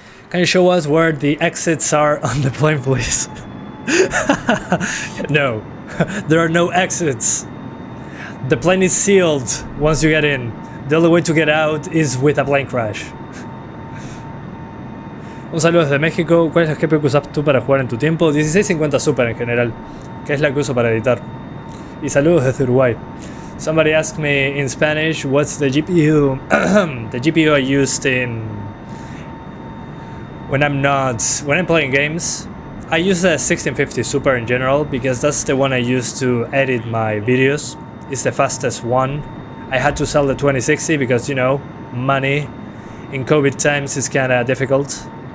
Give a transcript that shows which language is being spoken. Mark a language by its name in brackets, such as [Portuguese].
[English] Can you show us where the exits are on the plane, please? No. There are no exits. The plane is sealed once you get in. The only way to get out is with a plane crash. [Spanish] Un saludo desde México. ¿Cuál es la GPU que usas tú para jugar en tu tiempo? 1650 Super en general, que es la que uso para editar. Y saludos desde Uruguay. [English] Somebody asked me in Spanish what's the GPU the GPU I used when I'm playing games. I use the 1650 Super in general because that's the one I use to edit my videos. It's the fastest one. I had to sell the 2060 because, you know, money in COVID times is kinda difficult.